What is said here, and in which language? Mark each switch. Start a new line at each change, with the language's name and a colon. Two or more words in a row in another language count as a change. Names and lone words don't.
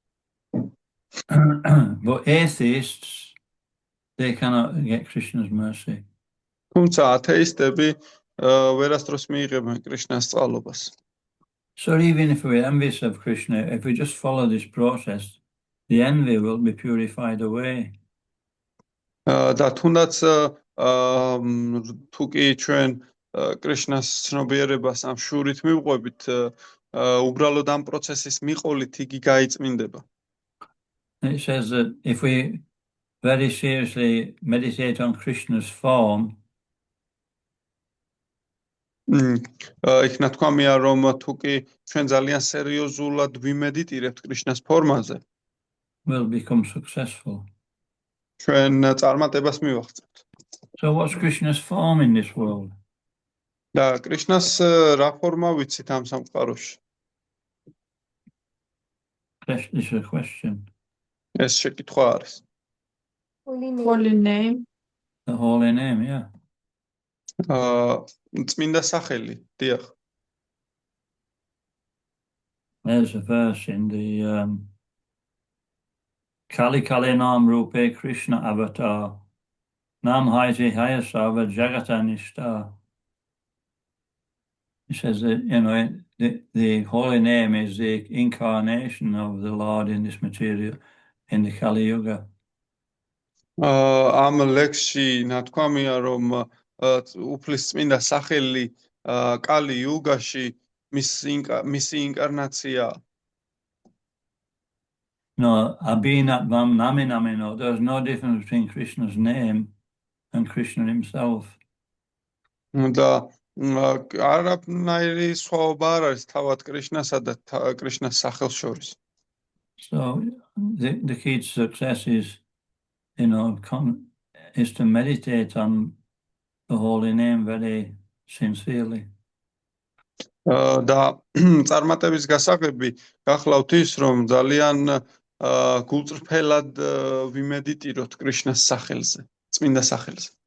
English: But atheists, they cannot get Krishna's mercy.
Georgian: თუმცა ათეისტები ვერასდროს მიიღებენ კრიშნას წყალობას.
English: So even if we're envious of Krishna, if we just follow this process, the envy will be purified away.
Georgian: და თუნდაც თუ კი ჩვენ კრიშნას ცნობიერებას ამ შურით მივყვებით, უბრალოდ ამ პროცესის მიყოლით იგი გაიწმინდება.
English: It says that if we very seriously meditate on Krishna's form,
Georgian: იქ ნათქვამია რომ თუ კი ჩვენ ძალიან სერიოზულად ვიმედიტირებთ კრიშნას ფორმაზე,
English: we'll become successful.
Georgian: ჩვენ წარმატებას მივაღწევთ.
English: So what's Krishna's form in this world?
Georgian: და კრიშნას რა ფორმა ვიცით ამ სამყაროში?
English: This is a question.
Georgian: ეს შეკითხვა არის.
English: Holy name. The holy name, yeah.
Georgian: წმინდა სახელი, დიახ.
English: There's a verse in the
Sanskrit: कलि कलि नाम रूपे कृष्ण अवतार नाम हैति हयसव जगतनिष्ट.
English: It says that, the holy name is the incarnation of the Lord in this material, in the Kali Yuga.
Georgian: ამ ლექსში ნათქვამია რომ უფლის წმინდა სახელი კალი იუგაში მისი ინკარნაცია.
Sanskrit: No, अभिनत् वम् नमिनमिनो.
English: There's no difference between Krishna's name and Krishna himself.
Georgian: და არაფერი სხვაობა არ არის თავად კრიშნასა და კრიშნას სახელს შორის.
English: So the key to success is, is to meditate on the holy name very sincerely.
Georgian: და წარმატების გასაღები გახლავთ ის რომ ძალიან გულწრფელად ვიმედიტიროთ კრიშნას სახელზე, წმინდა სახელზე.